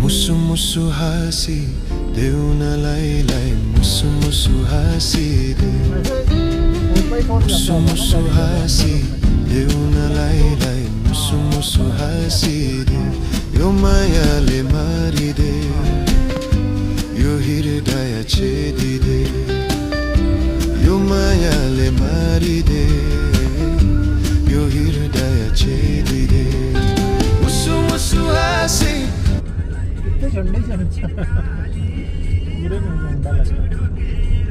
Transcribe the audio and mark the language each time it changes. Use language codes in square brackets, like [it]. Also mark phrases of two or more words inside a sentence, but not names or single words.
[ne] मुसु मुसु हाँसी देऊ न लाई मुसु मुसु हाँसी दे मुसु मुसु हाँसी देऊ न लाई मुसु मुसु हाँसी दे यो मायाले मारिदे यो हृदय छेदिदे यो मायाले मारिदे यो हृदय छेदिदे मुसु मुसु हाँसी [hi] ठंडे से अच्छा पूरे में ठंडा लगता है